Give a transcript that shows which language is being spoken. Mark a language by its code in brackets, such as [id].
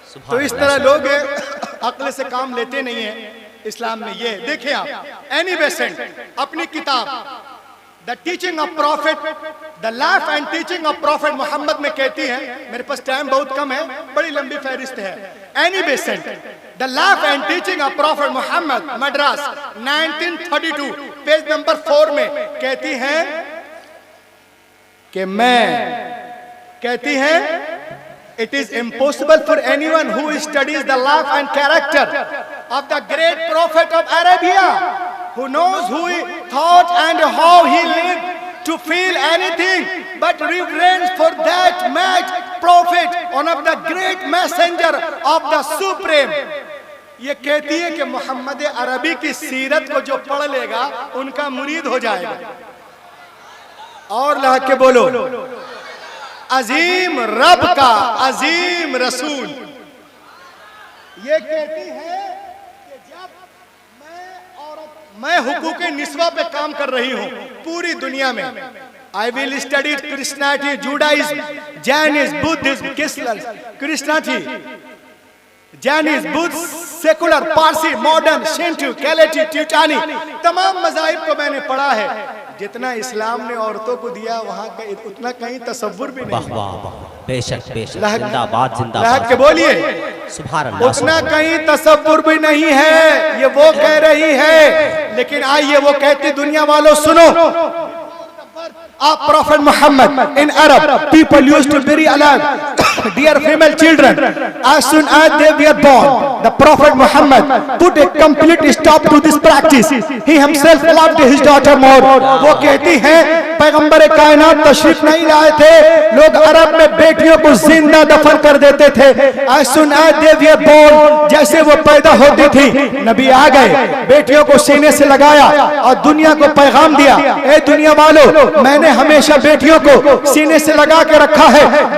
[hi] तो इस तरह लोग अक्ल से काम लेते नहीं है इस्लाम में। ये देखें आप, एनी बेसेंट अपनी किताब the teaching of profit, the life and teaching of profit Mohammad में कहती है, मेरे पास टाइम बहुत कम है, बड़ी लंबी फहरिस्त है। Annie Besant the life and teaching of profit Mohammad, Madras 1932, page number 4 में कहती है कि कहती है [en] it is impossible for anyone who studies the life and character of the great prophet of Arabia, who knows who he thought and how he lived, to feel anything but reverence for that mad prophet, one of the great messenger of the supreme. [hi] ये कहती है कि मोहम्मद अरबी की सीरत को जो पढ़ लेगा उनका मुरीद हो जाएगा। और लहक के बोलो, अजीम रब का अजीम रसूल। ये कहती है कि जब मैं हुकूक निस्वा पे काम कर रही हूं पूरी दुनिया में, [en] I will study [hi] Christianity, Judaism, Jainism, Buddhism, Christianity, Jainism, Buddha, secular, Parsi, modern, Shintu, कैलेटी, ट्यूटानी, तमाम मज़ाहिब को मैंने पढ़ा है। जितना इस्लाम ने औरतों को दिया वहाँ का उतना कहीं तसव्वुर भी नहीं। बेशक बेशक, जिंदाबाद जिंदाबाद, लहक के बोलिए सुभान अल्लाह। उतना कहीं तसव्वुर भी नहीं है, ये वो कह रही है। लेकिन आइए वो कहती, दुनिया वालों सुनो, [en] of Prophet Muhammad in Arab people used to bury alive dear female children as soon as they were born. The Prophet Muhammad put a complete stop to this practice. He himself loved his daughter more. [hi] वो कहती है पैगंबर कायनात तशरीफ नहीं लाए थे, लोग अरब में बेटियों को जिंदा दफन कर देते थे। [en] as soon as they were born, [hi] जैसे वो पैदा होती थी, नबी आ गए, बेटियों को सीने से लगाया और दुनिया को पैगाम दिया, ए दुनिया वालों, मैंने हमेशा बेटियों को सीने से लगा के रखा है।